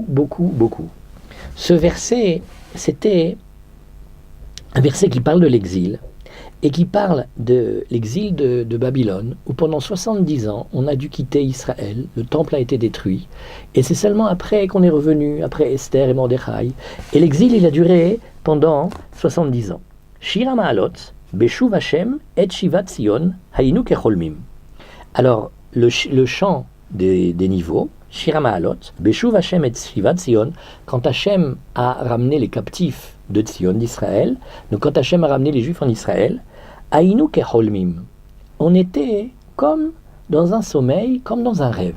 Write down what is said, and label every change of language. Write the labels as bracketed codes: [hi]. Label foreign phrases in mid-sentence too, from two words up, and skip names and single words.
[fr] Ce verset, c'était un verset qui parle de l'exil et qui parle de l'exil de Babylone, où pendant 70 ans, on a dû quitter Israël, le temple a été détruit, et c'est seulement après qu'on est revenu, après Esther et Mordechai, et l'exil, il a duré pendant 70 ans. [he] שיר המעלות, בשוב השם את שיבת ציון, היינו כחולמים. [fr] Alors, le chant des niveaux, [he] שיר המעלות, בשוב השם את שיבת ציון, [fr] quand Hashem a ramené les captifs de Tzion, d'Israël, donc quand Hashem a ramené les Juifs en Israël, [he] היינו כחולמים, [fr] on était comme dans un sommeil, comme dans un rêve.